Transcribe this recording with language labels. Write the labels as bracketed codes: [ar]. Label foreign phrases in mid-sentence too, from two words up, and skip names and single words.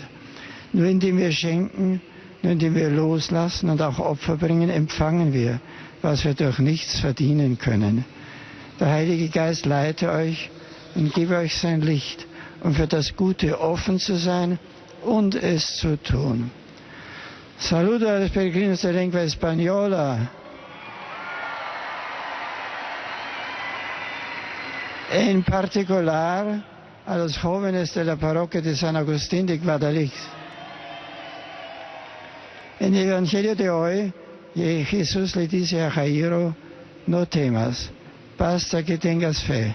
[de] Nur indem wir schenken, nur indem wir loslassen und auch Opfer bringen, empfangen wir, was wir durch nichts verdienen können. Der Heilige Geist leite euch und gebe euch sein Licht, um für das Gute offen zu sein und es zu tun. [es] Saludo a los peregrinos de lengua española. En particular a los jóvenes de la parroquia de San Agustín de Guadalix. En el Evangelio de hoy, Jesús le dice a Jairo, no temas, basta que tengas fe.